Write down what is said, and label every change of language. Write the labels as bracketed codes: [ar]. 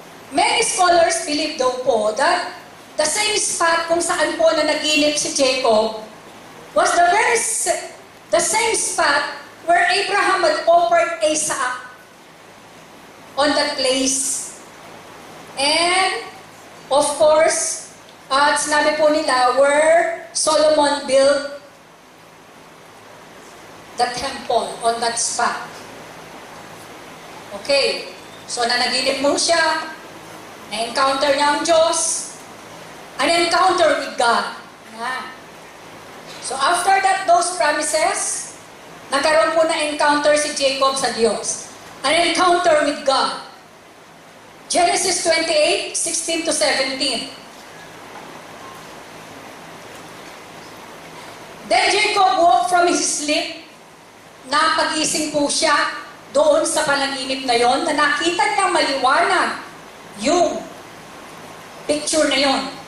[en] Many scholars believe [tl] daw po [en] that the same spot [tl] kung saan po na naginip si [en] Jacob was the same spot where Abraham had offered Isaac on that place. And, of course, [tl] at sinabi po nila [en] where Solomon built the temple on that spot. [tl] Okay. So, nanaginip mo siya. Na-encounter niya ang Diyos. [en] An encounter with God. [tl] Yan. [en] So, after that, those promises, [tl] nagkaroon po na encounter si Jacob sa Diyos. [en] An encounter with God. Genesis 28, 16 to 17. Then Jacob woke from his sleep. [tl] Napag-ising po siya doon sa panaginip na yon na nakita niya maliwanag yung picture na yon.